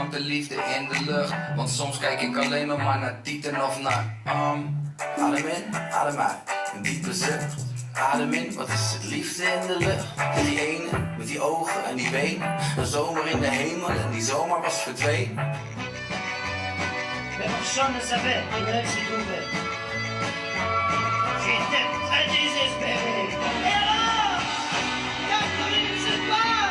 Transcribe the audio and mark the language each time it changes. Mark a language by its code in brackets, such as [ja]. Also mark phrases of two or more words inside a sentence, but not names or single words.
[nl] liefde in de lucht. Want soms kijk ik alleen nog maar naar Tieten of naar adem in, adem uit, een diepe zucht. Adem in, wat is het liefde in de lucht? Met die ene, met die ogen en die benen. Een zomer in de hemel en die zomer was verdwenen. [fr] Personne ne savait, il ne s'y trouvait. J'étais très désespéré. Et alors, Catherine se bat.